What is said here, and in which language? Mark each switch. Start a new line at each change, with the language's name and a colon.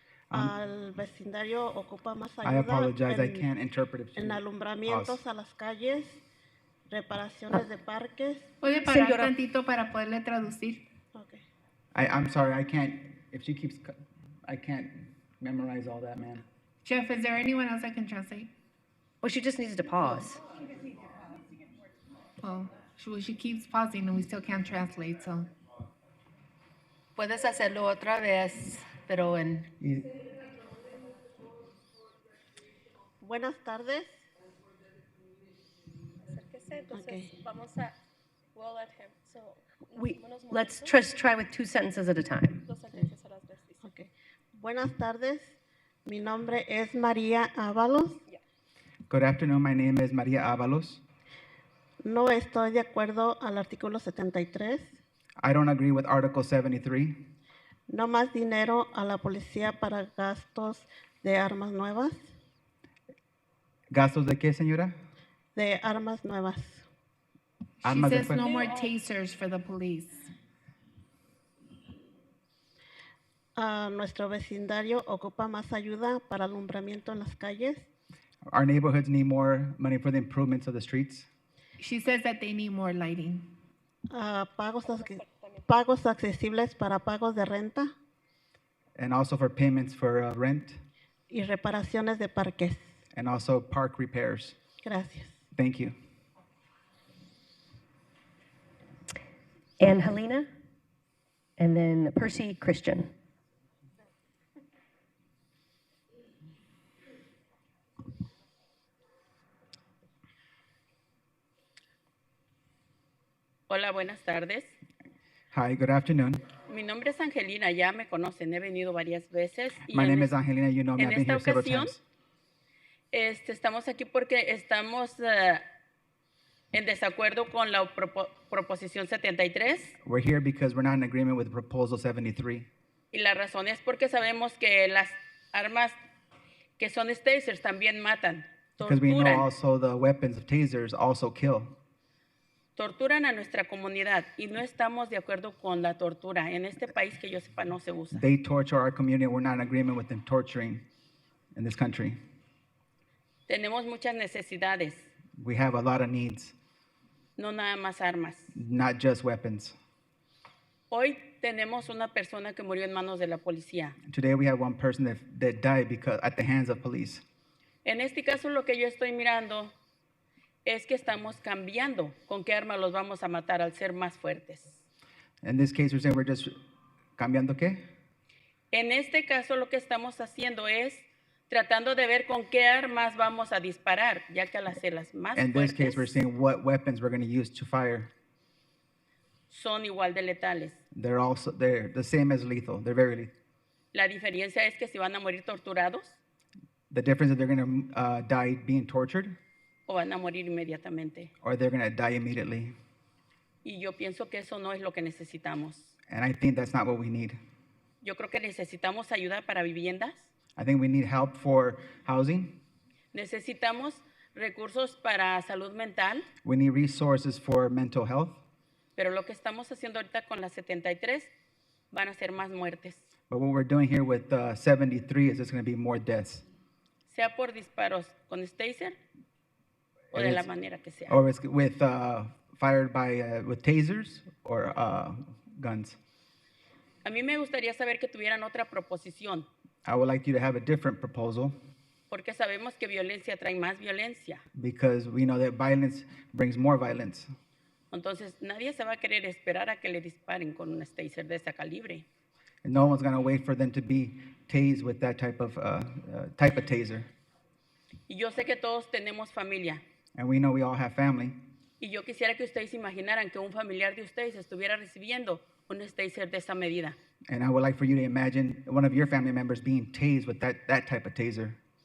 Spanish: Al vecindario ocupa más
English: I
Spanish: ayuda
English: apologize. I can't interpret it.
Spanish: en alumbramientos
English: Pause.
Spanish: a las calles, reparaciones de parques. ¿Puede parar Señora. tantito para poderle traducir?
English: Okay. I'm sorry. I can't. If she keeps, I can't memorize all that, man. Jeff, is there anyone else that can translate? Well, she just needs to pause. Oh, she keeps pausing and we still can't translate, so.
Spanish: Puedes hacerlo otra vez, pero en... Buenas tardes. Acérquese, entonces vamos a,
English: we'll let him, so. Let's just try with 2 sentences at a time. Okay.
Spanish: Buenas tardes, mi nombre es María Ábalos.
English: Good afternoon. My name is Maria Avalos.
Spanish: No estoy de acuerdo al artículo 73.
English: I don't agree with Article 73.
Spanish: No más dinero a la policía para gastos de armas nuevas. ¿Gastos de qué, señora? De armas nuevas.
English: She
Spanish: Armas de
English: says
Spanish: fuego.
English: no more tasers for the police.
Spanish: Nuestro vecindario ocupa más ayuda para alumbramiento en las calles.
English: Our neighborhoods need more money for the improvements of the streets. She says that they need more lighting.
Spanish: Pagos accesibles para pagos de renta
English: And also for payments for rent.
Spanish: y reparaciones de parques.
English: And also park repairs.
Spanish: Gracias.
English: Thank you. Angelina, and then Percy Christian.
Spanish: Hola, buenas tardes.
English: Hi, good afternoon.
Spanish: Mi nombre es Angelina, ya me conocen, he venido varias veces. Y
English: My
Spanish: en
English: name
Spanish: es-
English: is Angelina. You know me.
Spanish: en
English: I've been
Spanish: esta
English: here several
Spanish: ocasión,
English: times.
Spanish: estamos aquí porque estamos en desacuerdo con la proposición 73
English: We're here because we're not in agreement with Proposal 73.
Spanish: y la razón es porque sabemos que las armas que son tasers también matan,
English: Because we know
Spanish: torturan,
English: also the weapons of tasers also kill.
Spanish: torturan a nuestra comunidad y no estamos de acuerdo con la tortura. En este país que yo sepa no se usa.
English: They torture our community. We're not in agreement with them torturing in this country.
Spanish: Tenemos muchas necesidades,
English: We have a lot of needs,
Spanish: no nada más armas.
English: not just weapons.
Spanish: Hoy tenemos una persona que murió en manos de la policía.
English: Today we have one person that died because at the hands of police.
Spanish: En este caso lo que yo estoy mirando es que estamos cambiando con qué arma los vamos a matar al ser más fuertes.
English: In this case, we're saying we're just
Spanish: cambiando qué? En este caso lo que estamos haciendo es tratando de ver con qué armas vamos a disparar, ya que al hacerlas más
English: In this case, we're
Spanish: fuertes
English: saying what weapons we're going to use to fire.
Spanish: son igual de letales.
English: They're the same as lethal. They're very lethal.
Spanish: La diferencia es que si van a morir torturados
English: The difference is they're going to die being tortured
Spanish: o van a morir inmediatamente.
English: or they're going to die immediately.
Spanish: Y yo pienso que eso no es lo que necesitamos.
English: And I think that's not what we need.
Spanish: Yo creo que necesitamos ayuda para viviendas,
English: I think we need help for housing.
Spanish: necesitamos recursos para salud mental,
English: We need resources for mental health.
Spanish: pero lo que estamos haciendo ahorita con la 73 van a ser más muertes,
English: But what we're doing here with 73 is there's going to be more deaths.
Spanish: sea por disparos con taser o de la manera que sea.
English: Or it's with fired by with tasers or guns.
Spanish: A mí me gustaría saber que tuvieran otra proposición,
English: I would like you to have a different proposal
Spanish: porque sabemos que violencia trae más violencia.
English: because we know that violence brings more violence.
Spanish: Entonces, nadie se va a querer esperar a que le disparen con un taser de ese calibre.
English: And no one's gonna wait for them to be tased with that type of taser.
Spanish: Y yo sé que todos tenemos familia.
English: And we know we all have family.
Spanish: Y yo quisiera que ustedes imaginaran que un familiar de ustedes estuviera recibiendo un taser de esa medida.
English: And I would like for you to imagine one of your family members being tased with that type of taser.